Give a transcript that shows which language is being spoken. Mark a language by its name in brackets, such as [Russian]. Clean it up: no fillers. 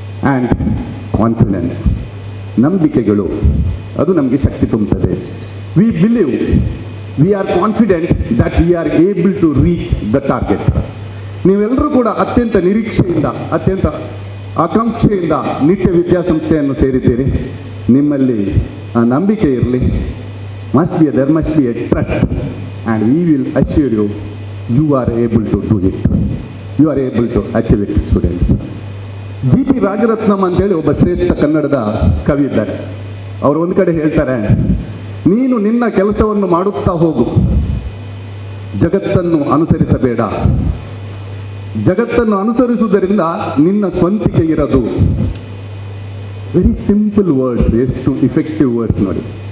[Kannada] And confidence, ನಂಬಿಕೆಗಳು, ಅದು ನಮಗೆ ಶಕ್ತಿ ತುಂಬುತ್ತದೆ. [English] We believe, we are confident that we are able to reach the target. [Kannada] ನೀವೆಲ್ಲರೂ ಕೂಡ ಅತ್ಯಂತ ನಿರೀಕ್ಷೆಯಿಂದ, ಅತ್ಯಂತ ಆಕಾಂಕ್ಷೆಯಿಂದ ನಿತ್ಯ ವಿದ್ಯಾಸಂಸ್ಥೆಯನ್ನು ಸೇರಿದ್ದೀರಿ. ನಿಮ್ಮಲ್ಲಿ ಆ ನಂಬಿಕೆ ಇರಲಿ. [English] there must be a trust, and we will assure you, you are able to do it. You are able to achieve it, students. [Kannada] G.P. Rajaratnam ಅಂತೇಳಿ ಒಬ್ಬ ಶ್ರೇಷ್ಠ ಕನ್ನಡದ ಕವಿ ಇದ್ದಾರೆ. ಅವರು ಒಂದು ಕಡೆ ಹೇಳ್ತಾರೆ, ನೀನು ನಿನ್ನ ಕೆಲಸವನ್ನು ಮಾಡುತ್ತಾ ಹೋಗು, ಜಗತ್ತನ್ನು ಅನುಸರಿಸಬೇಡ. ಜಗತ್ತನ್ನು ಅನುಸರಿಸುವುದರಿಂದ ನಿನ್ನ ಸ್ವಂತಿಕೆ ಇರದು. [English] very simple words, [Kannada] ಎಷ್ಟು ಇಫೆಕ್ಟಿವ್ ವರ್ಡ್ಸ್ ನೋಡಿ.